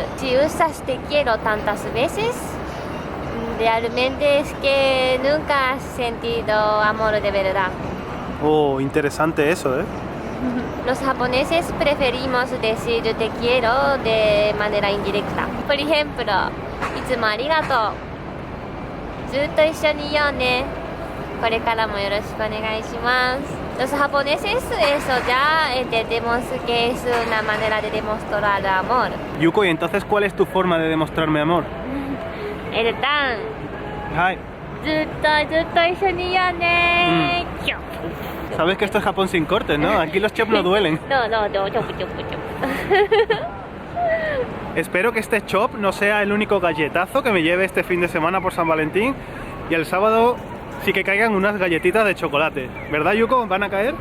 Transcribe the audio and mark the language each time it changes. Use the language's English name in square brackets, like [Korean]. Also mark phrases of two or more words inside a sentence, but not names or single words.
[Spanish] Si usas te quiero tantas veces, realmente es que nunca has sentido amor de verdad. Oh, interesante eso, ¿eh? Los japoneses preferimos decir te quiero de manera indirecta. Por ejemplo, [Japanese] いつもありがとう。ずっと一緒にいようね。これからもよろしくお願いします。 [Spanish] Los japoneses eso ya entendemos que es una manera de demostrar amor. Yuko, ¿y entonces cuál es tu forma de demostrarme amor? [Japanese] エルタン、 Hi. ずっと一緒にいようね。キョッ。 [Spanish] Sabes que esto es Japón sin cortes, ¿no? Aquí los chops no duelen. No, chop. Espero que este chop no sea el único galletazo que me lleve este fin de semana por San Valentín y el sábado sí que caigan unas galletitas de chocolate. ¿Verdad, Yuko? ¿Van a caer?